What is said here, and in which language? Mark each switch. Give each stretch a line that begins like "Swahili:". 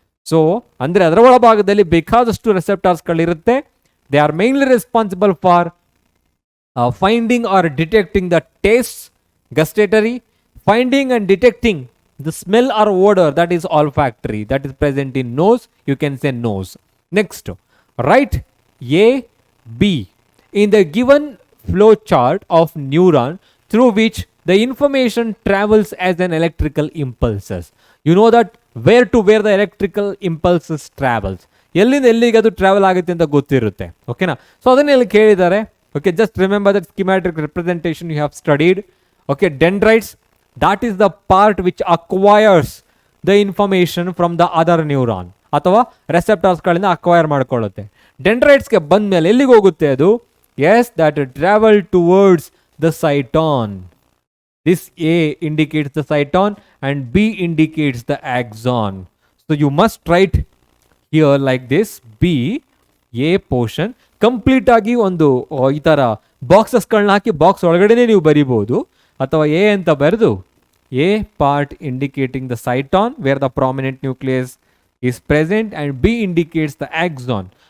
Kannada: So ಅಂದರೆ ಅದರ ಒಳಭಾಗದಲ್ಲಿ ಬೇಕಾದಷ್ಟು ರೆಸೆಪ್ಟಾರ್ಸ್ಗಳಿರುತ್ತೆ.
English: They are mainly responsible for finding or detecting the taste, gustatory, finding and detecting the smell or odor, that is olfactory, that is present in nose, you can say nose. Next, write A, B in the given flow chart of neuron through which the information travels as an electrical impulses. You know that where to where the electrical impulses travels,
Kannada: ಎಲ್ಲಿಂದ ಎಲ್ಲಿಗೆ ಅದು travel ಆಗುತ್ತೆ ಅಂತ ಗೊತ್ತಿರುತ್ತೆ. ಓಕೆನಾ? So ಅದನ್ನ ಇಲ್ಲಿ ಕೇಳಿದ್ದಾರೆ.
English: Okay, just remember that schematic representation you have studied. Okay, dendrites, that is the part which acquires the information from the other neuron
Kannada: ಅಥವಾ ರೆಸೆಪ್ಟಾರ್ಸ್ ಗಳಿಂದ ಅಕ್ವೈರ್ ಮಾಡ್ಕೊಳ್ಳುತ್ತೆ. ಡೆಂಡ್ರೈಟ್ಸ್ಗೆ ಬಂದ ಮೇಲೆ ಎಲ್ಲಿಗೆ ಹೋಗುತ್ತೆ ಅದು?
English: Yes, that travel towards the cyton. This A indicates the cyton and B indicates the axon. So you must write here like this,
Kannada: B A portion complete ಆಗಿ ಒಂದು ಈ ಥರ ಬಾಕ್ಸಸ್ಗಳನ್ನ ಹಾಕಿ ಬಾಕ್ಸ್ ಒಳಗಡೆನೆ ನೀವು ಬರಿಬೋದು, ಅಥವಾ ಎ ಅಂತ ಬರೆದು
English: A part indicating the cyton where the prominent nucleus is present and B indicates the axon.